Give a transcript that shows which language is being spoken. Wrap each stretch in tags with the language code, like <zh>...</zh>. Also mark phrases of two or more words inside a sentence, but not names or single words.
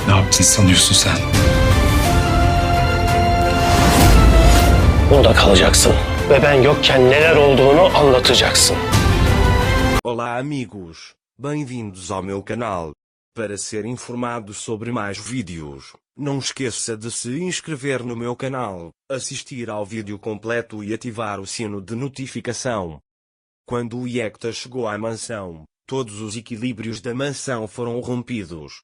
<tr>sanıyorsun sen? Burada kalacaksın ve ben yokken neler olduğunu anlatacaksın.</tr> <pt>Olá amigos, bem-vindos ao meu canal. Para ser informado sobre mais vídeos, não esqueça de se inscrever no meu canal, assistir ao vídeo completo e ativar o sino de notificação. Quando o Yekta chegou à mansão, todos os equilíbrios da mansão foram rompidos.</pt>